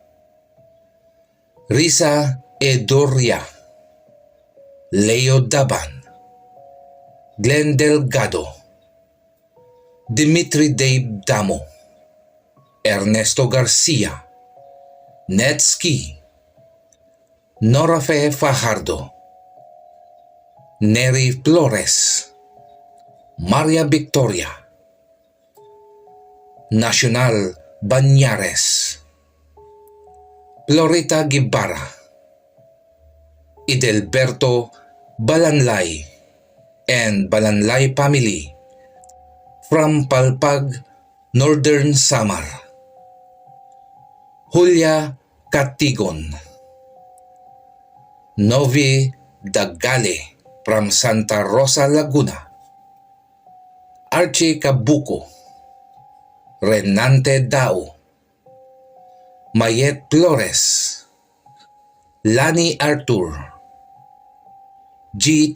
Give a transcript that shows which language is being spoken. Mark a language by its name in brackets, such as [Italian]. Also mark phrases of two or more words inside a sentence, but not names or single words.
[English] Risa Edoria, Leo Daban, Glenn Delgado, Dimitri Dave Damo, Ernesto Garcia, Netski, Norafe Fajardo, Neri Flores, Maria Victoria, Nacional Banyares, Florita Guevara, Idelberto Balanlay and Balanlay family from Palpag, Northern Samar, Julia Katigon, Novi Dagale from Santa Rosa, Laguna, Archie Cabuco, Renante Dao, Mayet Flores, Lani Artur, G.